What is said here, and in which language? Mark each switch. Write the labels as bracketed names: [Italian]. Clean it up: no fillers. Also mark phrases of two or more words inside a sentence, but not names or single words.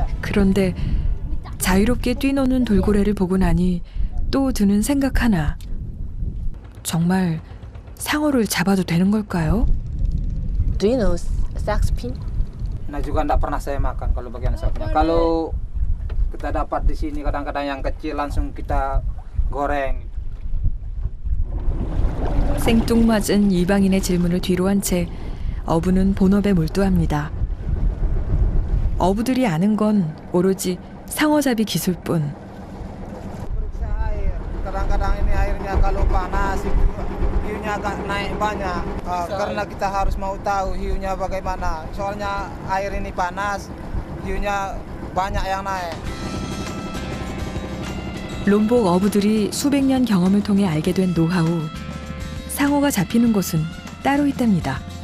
[Korean] 그런데 자유롭게 뛰노는 돌고래를 보고 나니 또 드는 생각 하나. 정말 상어를 잡아도 되는 걸까요? [English] Do you know Saxpin? [Indonesian] Nah juga enggak pernah saya makan kalau bagian sapnya. Kalau kita dapat di sini kadang-kadang yang kecil langsung kita goreng. [Korean] 생뚱맞은 이방인의 질문을 뒤로 한 채 어부는 본업에 몰두합니다. 어부들이 아는 건 오로지 상어잡이 기술뿐. [Indonesian] Periksa air. Kadang-kadang ini airnya kalau panas hiunya agak naik banyak. Karena kita harus mau tahu hiunya bagaimana. Soalnya air ini panas, hiunya banyak yang naik. [Korean] 롬복 어부들이 수백 년 경험을 통해 알게 된 노하우. 상어가 잡히는 곳은 따로 있답니다.